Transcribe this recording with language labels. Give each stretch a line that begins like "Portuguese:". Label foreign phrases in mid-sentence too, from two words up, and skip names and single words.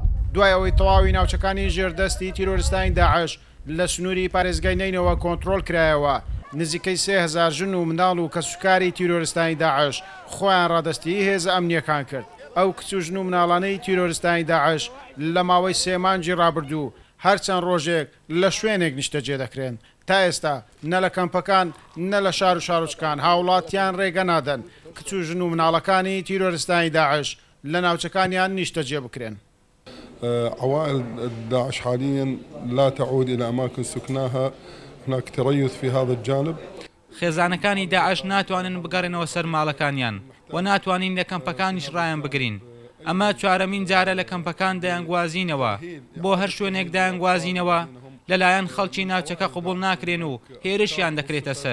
Central Kurdish: دوای ئەوەی تەواوی ناوچەکانی ژێردەستی تیرۆریستانی داعش لە سنووری پارێزگای نینەوە کۆنتترۆل کرایەوە نزیکەی 3000 ژن و منداڵ و کەسوکاری تیرۆریستانی داعش خۆیان ڕادستی هێز ئەمنیەکان کرد ئەو کچ و ژن و مناڵانەی تیرۆریستانی داعش لە ماوەی 3 مانگی ڕابردوو هەرچەند ڕۆژێک لە شوێنێک نیشتەجێ دەکرێن تا ئێستا نە لە کەمپەکان نە لە شار و شارۆچکان هاوڵاتیان ڕێگە نادەن کچ و ژن و مناڵەکانی تیرۆریستانی داعش لە ناوچەکانیان نیشتەجێ بکرێن.
Arabic: عوائل داعش حاليا لا تعود إلى أماكن سكناها هناك تريث في هذا الجانب.
Central Kurdish: خێزانەکانی داعش ناتوانن بگەڕێنەوە سەر ماڵەکانیان و ناتوانین لە کەمپەکانیش ڕایان بگرین. ئەمە چوارەمین جارە لە کەمپەکان دەیانگوازینەوە بۆ هەر شوێنێک دایانگوازینەوە لەلایەن خەڵکی ناوچەکە قبول ناکرێن و هێرشیان دەکرێتە سەر.